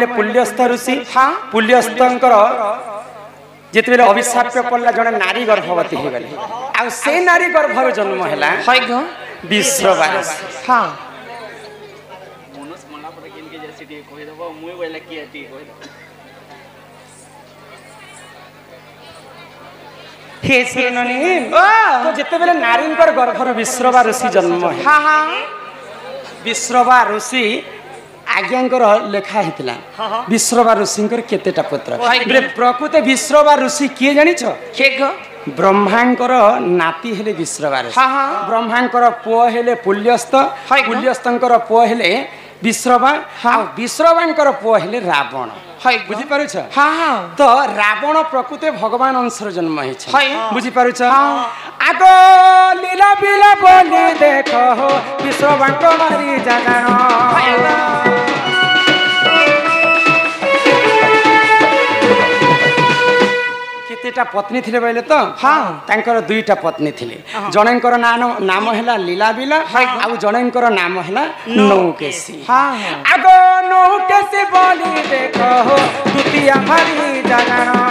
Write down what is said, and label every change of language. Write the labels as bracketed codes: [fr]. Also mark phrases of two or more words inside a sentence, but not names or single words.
[or] ପୁଲ୍ୟସ୍ଥ ଋଷି ପୁଲ୍ୟସ୍ଥଙ୍କର ଯେତେବେଳେ ଅଭିଶାପ୍ୟ ପଡ଼ିଲା ଜଣେ ନାରୀ ଗର୍ଭବତୀ ହେଇଗଲେ ଆଉ ସେ ନାରୀ ଗର୍ଭରୁ ଜନ୍ମ ହେଲା [bn] হয় গো [or] ବିଶ୍ରବା ଋଷି [bn] হ্যাঁ [or] ହେ ଶୁଣନି ତ ଯେତେବେଳେ ନାରୀଙ୍କର ଗର୍ଭରୁ ବିଶ୍ରବା ଋଷି ଜନ୍ମ ହେଲା [bn] হ্যাঁ হ্যাঁ [or] ବିଶ୍ରବା ଋଷି ଆଜ୍ଞାଙ୍କର ଲେଖା ହେଇଥିଲା ବିଶ୍ରବା ଋଷିଙ୍କର କେତେଟା ପୁତ୍ର ପ୍ରକୃତ ବିଶ୍ରବା ଋଷି କିଏ ଜାଣିଛ [bn] কে গো [or] ବ୍ରହ୍ମାଙ୍କର ନାତି ହେଲେ ବିଶ୍ରବା ଋଷି [bn] হ্যাঁ হ্যাঁ [or] ବ୍ରହ୍ମାଙ୍କର ପୁଅ ହେଲେ ପୁଲ୍ୟସ୍ଥ [bn] হয় গো। [or] ପୁଲ୍ୟସ୍ଥଙ୍କର ପୁଅ ହେଲେ ବିଶ୍ରବା ଆଉ ବିଶ୍ରବାଙ୍କର ପୁଅ ହେଲେ ରାବଣ [bn] হয় গো। [or] ବୁଝିପାରୁଛ [bn] হ্যাঁ হ্যাঁ [or] ତ ରାବଣ ପ୍ରକୃତ ଭଗବାନ ଅଂଶର ଜନ୍ମ ହେଇଛି [bn] হয় [or] ବୁଝିପାରୁଛ ଆଗ ଲୀଲା ବିଲା ବୋଲି ଦେଖ ବିଶ୍ରବାଙ୍କ ମାରି ଜାଗାଣ କେତେଟା ପତ୍ନୀ ଥିଲେ କହିଲେ ତ ତାଙ୍କର ଦୁଇଟା ପତ୍ନୀ ଥିଲେ ଜଣଙ୍କର ନାମ ହେଲା ଲୀଳାବିଲା ଆଉ ଜଣଙ୍କର ନାମ ହେଲା ନୌକେଶୀ ଆଗ ନୌକେଶୀ ବୋଲି ଦେଖ ଦ୍ୱିତୀୟ ଭାରି ଜାଗାଣ